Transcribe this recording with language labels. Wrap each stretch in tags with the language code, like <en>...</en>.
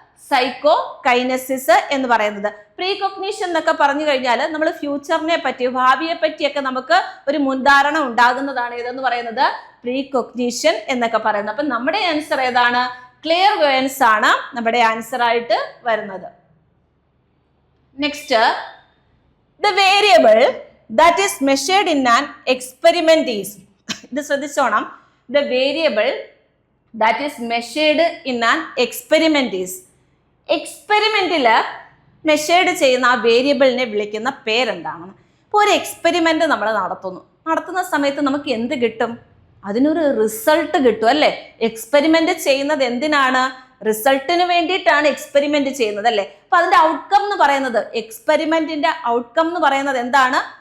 <ml>Psycho kinesis എന്ന് പറയുന്നത്. Pre cognition എന്നൊക്കെ പറഞ്ഞു കഴിഞ്ഞാൽ നമ്മൾ ഫ്യൂച്ചറിനെ പറ്റി, ഭാവിയെ പറ്റിയൊക്കെ നമുക്ക് ഒരു മുൻധാരണ ഉണ്ടാകുന്നതാണ് ഏതെന്ന് പറയുന്നത്? പ്രീ കൊഗ്നീഷൻ എന്നൊക്കെ പറയുന്നത്. അപ്പൊ നമ്മുടെ ആൻസർ ഏതാണ്? ക്ലിയർവോയൻസ് ആണ് നമ്മുടെ ആൻസർ ആയിട്ട് വരുന്നത്.</ml> <en>next, the variable that is measured in an experiment is</en> <ml>ഇത് ശ്രദ്ധിച്ചോണം.</ml> <en>the variable that is measured in an experiment is</en> <ml>എക്സ്പെരിമെന്റില് measured ചെയ്യുന്ന ആ വേരിയബിളിനെ വിളിക്കുന്ന പേരെന്താണ്? ഇപ്പോൾ ഒരു എക്സ്പെരിമെന്റ് നമ്മൾ നടത്തുന്ന സമയത്ത് നമുക്ക് എന്ത് കിട്ടും? അതിനൊരു റിസൾട്ട് കിട്ടും അല്ലേ? എക്സ്പെരിമെന്റ് ചെയ്യുന്നത് എന്തിനാണ്? റിസൾട്ടിന് വേണ്ടിയിട്ടാണ് എക്സ്പെരിമെന്റ് ചെയ്യുന്നത് അല്ലേ? അപ്പൊ അതിന്റെ ഔട്ട്കം എന്ന് പറയുന്നത്, എക്സ്പെരിമെന്റിന്റെ ഔട്ട്കം എന്ന് പറയുന്നത് എന്താണ്?</ml>